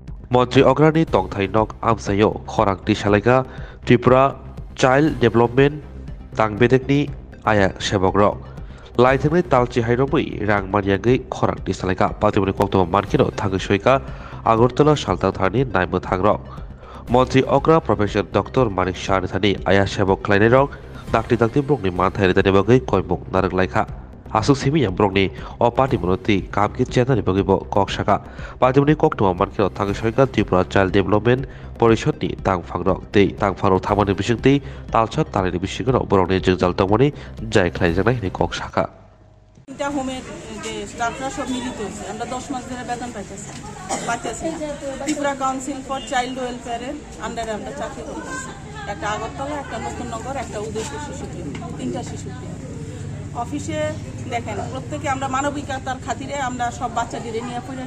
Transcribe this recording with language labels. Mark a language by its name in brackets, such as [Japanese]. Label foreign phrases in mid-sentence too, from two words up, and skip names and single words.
[Kok Borok] মন্ত্রী অগ্রাণী তংথাই নক আমসাইও খরাংটি সালাইকা ত্রিপুরা চাইল্ড ডেভেলপমেন্ট তাংবেদেকনি आया सेबग्रक लाइथेंनि तालचि हाइरंबै रां मानियागै खरांनि सालायका पातिमनि कक्तम मानखिनो थांगै सयका আগরতলা सालतां थारनि नायमो थांग्रक मन्त्री अग्रा प्रोफेसर डक्टर मानिक शाहनि थानि आया सेबक खालायनायरक दाक्ति दाक्ति ब्रंनि मानथायरि दानि बागै कयमुक नारगलायखा आसुक सिमिया ब्रंनि अ पातिमनति कामकि चेतानि बागैबो ककसाका पातिमनि कक्तम मानखिनो थांगै सयका त्रिपुरा चाइल्ड डेभेलपमेंट परिषदनि तांफांरक दै तांफांरक थामानि बिसिंतै तालसा तालिनि बिसिगनो बरंनि जोंजाल तमनि जाय खालायजानाय नि ककसाका [Bangla] তিনটা হোমের যে স্টাফরা সব মিলিত হয়েছে আমরা 10 মাস ধরে বেতন পাইতেছি ত্রিপুরা কাউন্সিল ফর চাইল্ড ওয়েলফেয়ারের আন্ডারে আমরা চাকরি করতেছি একটা আগরতলা একটা নতুন নগর একটা উদয়পুর শিশু কেন্দ্র তিনটা শিশু কেন্দ্র অফিসে দেখেন প্রত্যেকে আমরা মানবিকতার খাতিরে আমরা সব বাচ্চাদের নিয়ে পড়ে